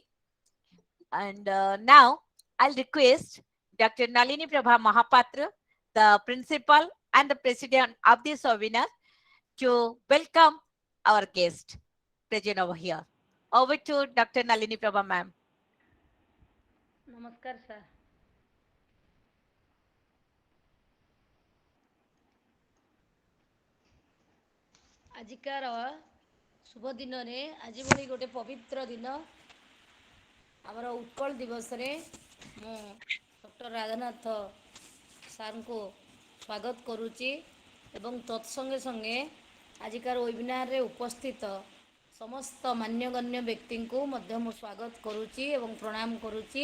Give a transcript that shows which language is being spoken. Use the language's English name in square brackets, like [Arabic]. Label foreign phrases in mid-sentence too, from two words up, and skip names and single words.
[English] And now I'll request Dr. Nalini Prabha Mahapatra, the principal and the president of this webinar, to welcome our guest present over here. Over to Dr. Nalini Prabha ma'am. [Odia] नमस्कार ସାର୍। ଆଜିକାର ଶୁଭ ଦିନରେ ଆଜି ଭଳି ଗୋଟେ ପବିତ୍ର ଦିନ ଆମର ଉତ୍କଳ ଦିବସରେ ମୁଁ ଡକ୍ଟର ରାଧାନାଥ ସାର୍ଙ୍କୁ ସ୍ୱାଗତ କରୁଛି ଏବଂ ତତ୍ସଙ୍ଗେ ସଙ୍ଗେ ଆଜିକାର ୱେବିନାରରେ ଉପସ୍ଥିତ ସମସ୍ତ ମାନ୍ୟଗଣ୍ୟ ବ୍ୟକ୍ତିଙ୍କୁ ମଧ୍ୟ ମୁଁ ସ୍ୱାଗତ କରୁଛି ଏବଂ ପ୍ରଣାମ କରୁଛି।